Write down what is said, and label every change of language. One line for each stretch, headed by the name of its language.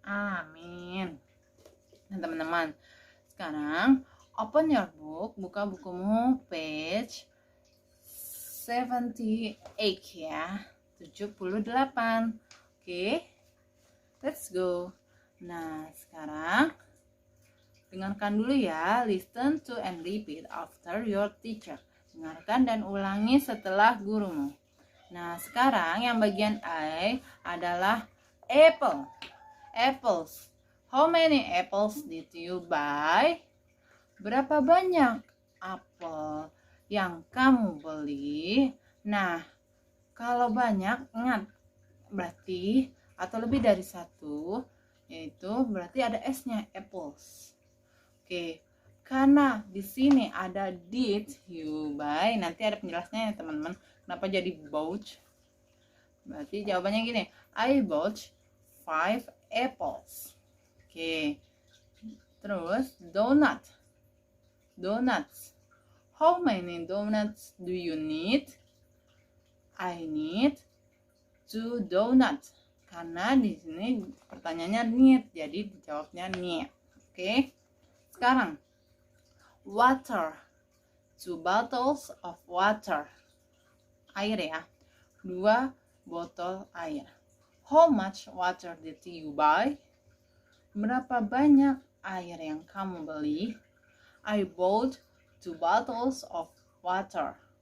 Indonesian: Amin. Nah teman-teman, sekarang
English: open your book,
Indonesian: buka bukumu page 78 ya, 78.
English: Oke, let's go.
Indonesian: Nah, sekarang dengarkan dulu ya.
English: Listen to and repeat after your teacher.
Indonesian: Dengarkan dan ulangi setelah gurumu. Nah, sekarang yang bagian A adalah apple.
English: Apples. How many apples did you buy?
Indonesian: Berapa banyak apel yang kamu beli? Nah, kalau banyak, ingat berarti atau lebih dari satu, yaitu berarti ada S-nya, apples. Oke, karena di sini ada
English: did you buy,
Indonesian: nanti ada penjelasannya ya teman-teman. Kenapa jadi bought? Berarti jawabannya gini,
English: I bought 5 apples.
Indonesian: Oke, terus donuts.
English: How many donuts do you need? I need 2 donuts.
Indonesian: Karena di sini pertanyaannya need, jadi dijawabnya need. Oke. Sekarang
English: water. 2 bottles of water.
Indonesian: Air ya. 2 botol air.
English: How much water did you buy?
Indonesian: Berapa banyak air yang kamu beli?
English: I bought 2 bottles of water.